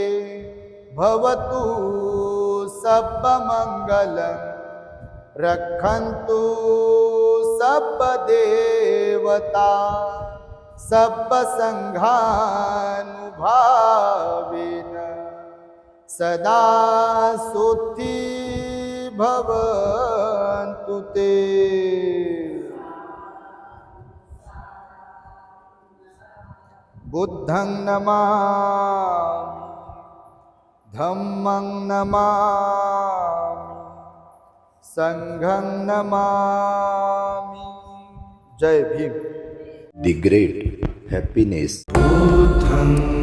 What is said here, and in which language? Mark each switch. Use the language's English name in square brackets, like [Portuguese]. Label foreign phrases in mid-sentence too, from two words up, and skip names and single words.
[Pali] भवतु सर्वमंगलं रक्षन्तु सर्वदेवता सर्वसंघानुभावेन सदा सोत्ति भवन्तु ते. बुद्धं नमामि, धम्मं नमामि, संघं नमामि. [Marathi] जय भीम. [English] The great happiness. [Pali] बुद्धं